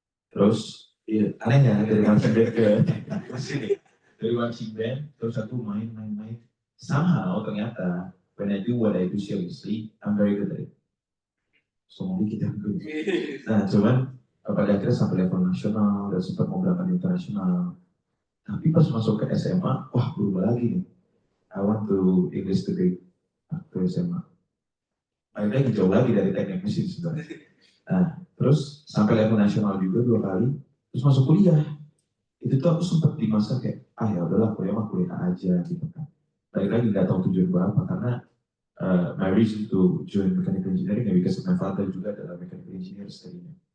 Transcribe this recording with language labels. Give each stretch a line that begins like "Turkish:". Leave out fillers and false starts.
Indonesian: Terus iya aneh ya dari marching band ke sini, dari marching band terus aku main
English: somehow
Indonesian: ternyata
English: when I do what I do seriously I'm very good at it. So
Indonesian: kita
English: good.
Indonesian: Nah cuman pada akhirnya sampai level nasional dan sempat mau berangkat internasional. Tapi pas masuk ke SMA, wah berubah lagi nih.
English: I want to English degree
Indonesian: waktu SMA. Akhirnya jauh lagi dari teknik mesin sebenarnya. Nah, terus sampai level nasional juga 2 kali, terus masuk kuliah. Itu tuh aku sempat di masa kayak, ya udahlah kuliah aja gitu kan. Balik lagi nggak tahu tujuan gue apa, karena
English: my reason to join mechanical engineering
Indonesian: ya
English: because my father
Indonesian: juga adalah mechanical engineer tadinya.